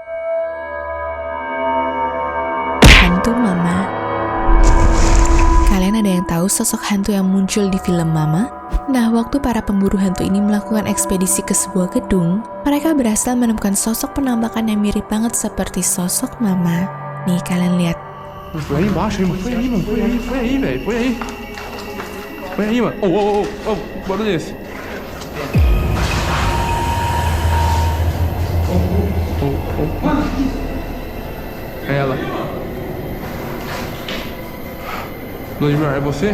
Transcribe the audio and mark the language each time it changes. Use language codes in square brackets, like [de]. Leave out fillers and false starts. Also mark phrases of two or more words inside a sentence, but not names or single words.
[id] Hantu Mama. Kalian ada yang tahu sosok hantu yang muncul di film Mama? Nah, waktu para pemburu hantu ini melakukan ekspedisi ke sebuah gedung, mereka berhasil menemukan sosok penampakan yang mirip banget seperti sosok Mama. Nih, kalian lihat. [pt] Foi aí embaixo, hein, mano? Foi aí, mano. Foi aí, velho. Foi aí. Foi aí, mano. Barulho desse. É ela. Vladimir, é você?